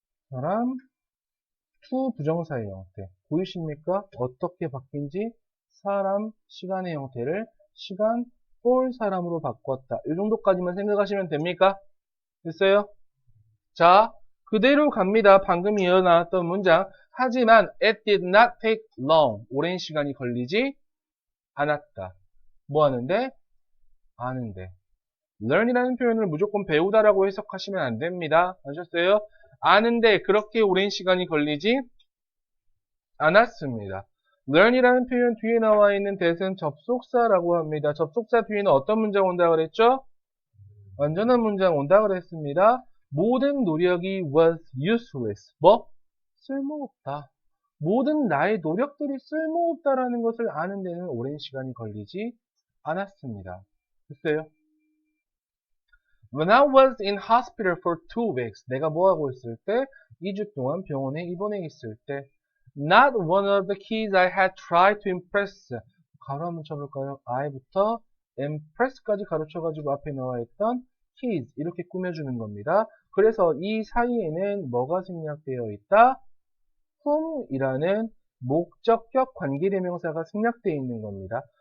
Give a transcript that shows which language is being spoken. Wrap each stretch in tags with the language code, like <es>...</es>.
<ko>사람 to 부정사의 형태 보이십니까? 어떻게 바뀐지 사람 시간의 형태를 시간 for 사람으로 바꿨다. 이 정도까지만 생각하시면 됩니까? 됐어요? 자, 그대로 갑니다. 방금 이어나왔던 문장. 하지만</ko> <en>it did not take long.</en> <ko>오랜 시간이 걸리지 않았다. 뭐 하는데? 아는데. learn이라는 표현을 무조건 배우다라고 해석하시면 안 됩니다. 아셨어요? 아는데 그렇게 오랜 시간이 걸리지 않았습니다. learn이라는 표현 뒤에 나와 있는 대세는 접속사라고 합니다. 접속사 뒤에는 어떤 문장 온다고 그랬죠? 완전한 문장 온다고 그랬습니다. 모든 노력이</ko> <en>was useless.</en> <ko>뭐? 쓸모없다. 모든 나의 노력들이 쓸모없다라는 것을 아는 데는 오랜 시간이 걸리지 않았습니다. 됐어요?</ko> <en>When I was in hospital for 2 weeks.</en> <ko>내가 뭐 하고 있을 때? 2주 동안 병원에 입원해 있을 때.</ko> <en>Not one of the kids I had tried to impress.</en> <ko>가로 한번 쳐볼까요? I부터 impress까지 가로쳐가지고 앞에 나와 있던 kids 이렇게 꾸며주는 겁니다. 그래서 이 사이에는 뭐가 생략되어 있다? whom이라는 목적격 관계대명사가 생략되어 있는 겁니다.</ko>